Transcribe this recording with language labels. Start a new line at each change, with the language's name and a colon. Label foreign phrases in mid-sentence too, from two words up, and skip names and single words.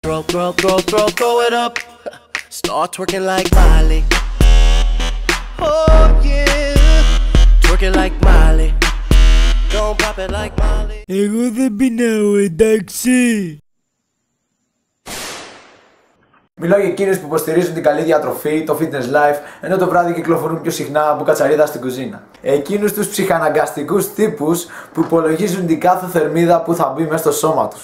English: Throw it up. Start twerking like Miley. Oh yeah. Twerking like Miley. Don't pop it like Miley.
Greek: Εγώ δεν πεινάω, εντάξει. Μιλάω για εκείνους που υποστηρίζουν την καλή διατροφή, το
English: fitness life,
Greek: ενώ το βράδυ κυκλοφορούν πιο συχνά από κατσαρίδα στην κουζίνα. Εκείνους τους ψυχαναγκαστικούς τύπους που υπολογίζουν την κάθε θερμίδα που θα μπει μέσα στο σώμα τους.